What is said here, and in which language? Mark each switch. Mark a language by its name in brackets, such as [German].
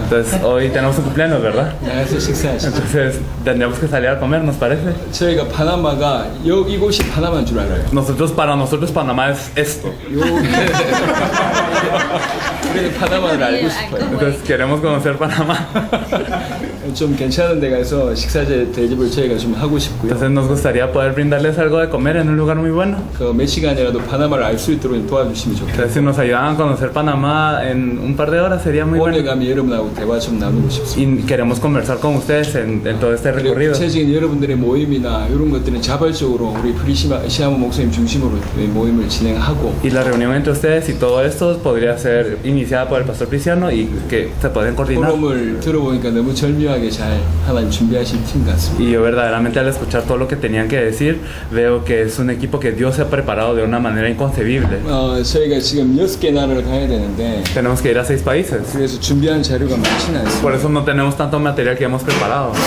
[Spanish] Entonces hoy tenemos un cumpleaños, ¿verdad? [Korean] 나가서 식사하시죠. [Spanish] Entonces tendríamos que salir a comer, ¿nos parece? [Korean] 저희가 파나마가 이곳이 파나마인 줄 알아요. [Spanish] Para nosotros Panamá es esto. [Korean] 우리는 파나마를 알고 싶어요. [Spanish] Entonces queremos conocer Panamá. [Korean] 좀 괜찮은 데 가서 식사 대접을 저희가 좀 하고 싶고요. [Spanish] Entonces nos gustaría poder brindarles algo de comer en un lugar muy bueno. [Korean] 몇 시간이라도 파나마를 알 수 있도록 도와주시면 좋겠어요. [Spanish] Entonces si nos ayudan a conocer Panamá en un par de horas sería muy bueno. [Korean] 오래 가면 여러분하고 대화 좀 나누고 싶습니다. [Spanish] Y queremos conversar con ustedes en todo este recorrido. [Korean] 구체적인 여러분들의 모임이나 이런 것들은 자발적으로 우리 시아모 목사님 중심으로 모임을 진행하고. [Spanish] Y la reunión entre ustedes y todo esto podría ser iniciada por el pastor Cristiano y que se pueden coordinar. [Korean] 포럼을 들어보니까 너무 절묘하게 잘 하나님 준비하신 팀 같습니다. [Spanish] Y yo verdaderamente al escuchar todo lo que tenían que decir veo que es un equipo que Dios se ha preparado de una manera inconcebible. [Korean] 저희가 지금 6개 나라를 가야 되는데 [Spanish] Tenemos que ir a 6 países. [Korean] 그래서 준비한 자료가 많지는 않습니다. [Spanish] Por eso no tenemos tanto material que hemos preparado.